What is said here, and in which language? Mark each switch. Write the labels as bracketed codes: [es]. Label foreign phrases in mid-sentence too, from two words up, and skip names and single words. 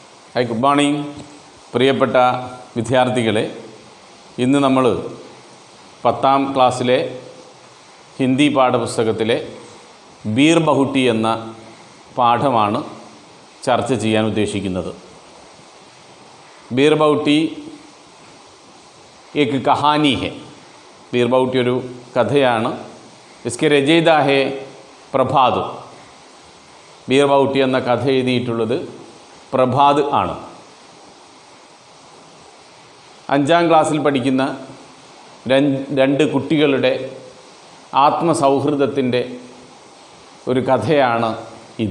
[en] Hi, good morning [ml] പ്രിയപ്പെട്ട വിദ്യാർത്ഥികളെ. ഇന്ന് നമ്മൾ 10ാം ക്ലാസ്സിലെ ഹിന്ദി പാഠപുസ്തകത്തിലെ ബീർ ബഹുട്ടി എന്ന പാഠമാണ് ചർച്ച ചെയ്യാൻ ഉദ്ദേശിക്കുന്നത്. [hi] ബീർ ബഹുട്ടി एक कहानी है. [ml] ബീർ ബഹുട്ടി ഒരു കഥയാണ്. [hi] इसके रचयिता है [ml] പ്രഭാത്. ബീർ ബഹുട്ടി എന്ന കഥ എഴുതിയിട്ടുള്ളത് പ്രഭാത് ആണ്. 5ാം ക്ലാസ്സിൽ പഠിക്കുന്ന രണ്ട് കുട്ടികളുടെ ആത്മസൗഹൃദത്തിൻ്റെ ഒരു കഥയാണ് ഇത്.